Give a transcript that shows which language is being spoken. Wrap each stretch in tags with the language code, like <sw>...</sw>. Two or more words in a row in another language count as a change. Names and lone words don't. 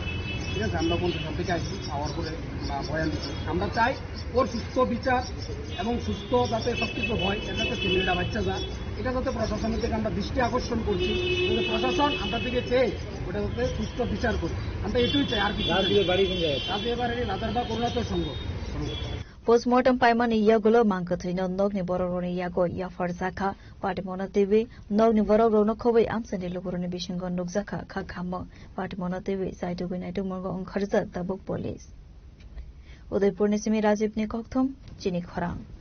<bn>ঠিক আছে, আমরা 50 থেকে আসছি, পাওয়ার পরে বয়ান দিচ্ছি। আমরা চাই ওর সুস্থ বিচার এবং সুস্থ যাতে সব কিছু হয়, এটা যাতে ফ্যামিলিটা বাচ্চা যায়, এটা যাতে প্রশাসনের থেকে আমরা দৃষ্টি আকর্ষণ করছি, যাতে প্রশাসন আমরা থেকে চেয়ে ওটা যাতে সুস্থ বিচার করি। আমরা এটুই চাই, আর কিছু বাড়ি এবারে রাজারবাগ অরুণাচল সংঘ।</bn> <trp>पोस्टमार्टम पाइमान यागुलो मांगकथैनो नगनि बररनि यागो याफारजाखा पाटिमना देवी नगनि बररनो खबै आमसनि लुगुरनि बिसिंग नुगजाखा खाखाम पाटिमना देवी साइटुगु नाइटु मंगो अंखरजा तबुक पुलिस उदयपुरनि सिमी राजीवनि कक्थम चिनि खरां</trp>